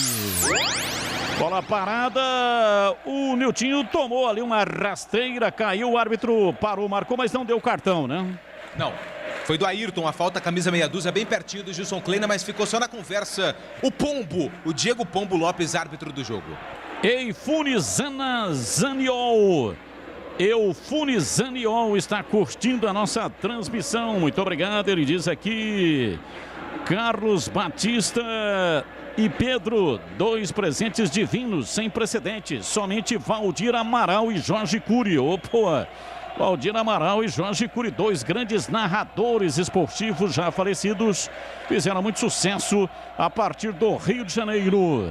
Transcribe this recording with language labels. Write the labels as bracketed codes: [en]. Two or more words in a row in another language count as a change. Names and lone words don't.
[pt] Bola parada, o Niltinho tomou ali uma rasteira, caiu, o árbitro parou, marcou, mas não deu cartão, né? Não. Foi do Ayrton, a falta, camisa meia dúzia, bem pertinho do Gilson Kleina, mas ficou só na conversa. O Pombo, o Diego Pombo Lopes, árbitro do jogo. Eifunizana Zaniol. Zaniol está curtindo a nossa transmissão. Muito obrigado, ele diz aqui. Carlos Batista e Pedro, 2 presentes divinos, sem precedentes. Somente Valdir Amaral e Jorge Cury. Opa! Valdir Amaral e Jorge Cury, 2 grandes narradores esportivos já falecidos, fizeram muito sucesso a partir do Rio de Janeiro.